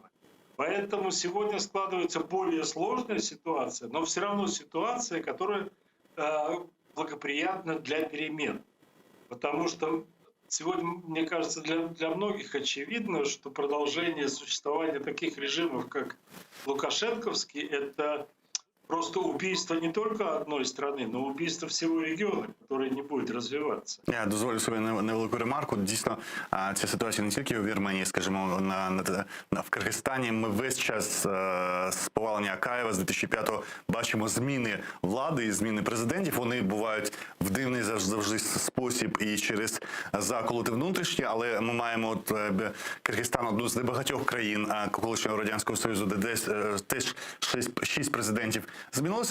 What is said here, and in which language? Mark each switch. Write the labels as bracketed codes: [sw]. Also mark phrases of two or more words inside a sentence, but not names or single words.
[ru] Поэтому сегодня складывается более сложная ситуация, но все равно ситуация, которая благоприятна для перемен. Потому что сегодня, мне кажется, для многих очевидно, что продолжение существования таких режимов, как лукашенковский, это просто убийство не только одной страны, но убийство всего [uk] регіону, який не буде розвиватися. Я дозволю собі невелику ремарку. Дійсно, ця ситуація не тільки у Вірменії, скажімо, в Киргизстані. Ми весь час з повалення Акаєва, з 2005-го, бачимо зміни влади і зміни президентів. Вони бувають в дивний завжди спосіб і через заколоти внутрішні, але ми маємо Киргизстан одну з небагатьох країн колишнього Радянського Союзу, де теж 6 президентів змінилося.